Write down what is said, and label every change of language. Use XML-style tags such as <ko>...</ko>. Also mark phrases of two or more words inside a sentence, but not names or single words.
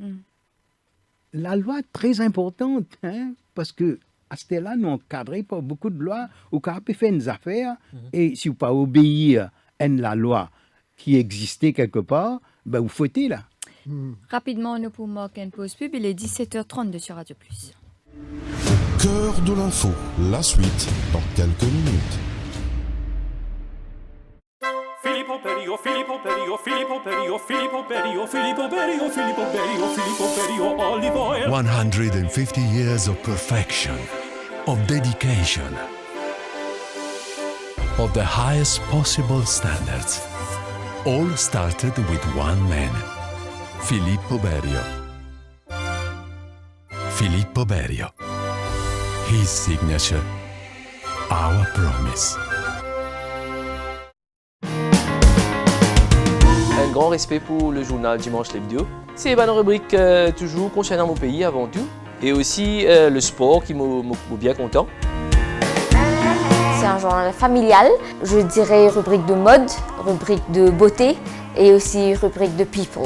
<fr>La loi est très importante, parce que à ce là nous encadrons pas beaucoup de lois, ou quand on fait des affaires, et si vous pas obéir à la loi qui existait quelque part, ben vous fautez là. Rapidement, nous pouvons marquer une pause pub. Il est 17h32 sur Radio Plus. Au cœur de l'info, la suite dans quelques minutes.</fr> <en>Filippo Berio, Filippo Berio, Filippo Berio, Filippo Berio, Filippo Berio, Filippo Berio, Filippo Berio, olive oil. 150 years of perfection, of dedication, of the highest possible standards. All started with one man, Filippo Berio. Filippo Berio. His signature, our promise.</en> <fr>Un grand respect pour le journal Dimanche l'Hebdo. C'est une rubrique toujours concernant mon pays avant tout. Et aussi le sport qui m'a bien content. C'est un journal familial, je dirais rubrique de mode, rubrique de beauté et aussi rubrique de people.</fr>